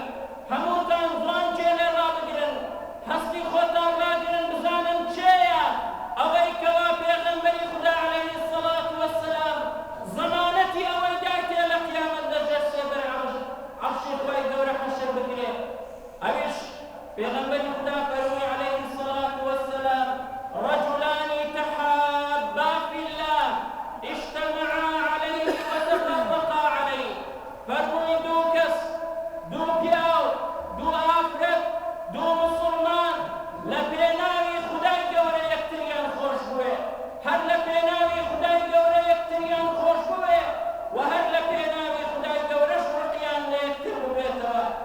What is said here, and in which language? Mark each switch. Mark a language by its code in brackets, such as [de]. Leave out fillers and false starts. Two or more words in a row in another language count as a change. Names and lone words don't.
[ckb] هەمووتان جوان جێ لێ ڕابگرن، هەستی خۆتان ڕاگرن، بزانن چێیە ئەوەی کەوا پێغەمبەری خودا [ar] عەلەیهی السەڵات وەسسەلام [ckb] زەمانەتی ئەوەی دایتێ لە قیامەت لە ژێر سێبەری عەرشی خوای گەورە حەشر بگرێت. ئەویش پێغەمبەری خودا فەرمووی [ar] عەلەیهی السەڵات وەسسەلام رجلان تحابا في الله اجتمعا عليه وتفرقا عليه. [ckb] فەرمووی دوو کەس، دوو پیاو، دوو ئافرەت، دوو مسڵمان لە پێناوی خودای گەورە یەکتریان خۆش بوێ، هەر لە پێناوی خودای گەورە یەکتریان خۆش بوێ و هەر لە پێناوی خودای گەورەش ڕقیان لە یەکتر ببێتەوە.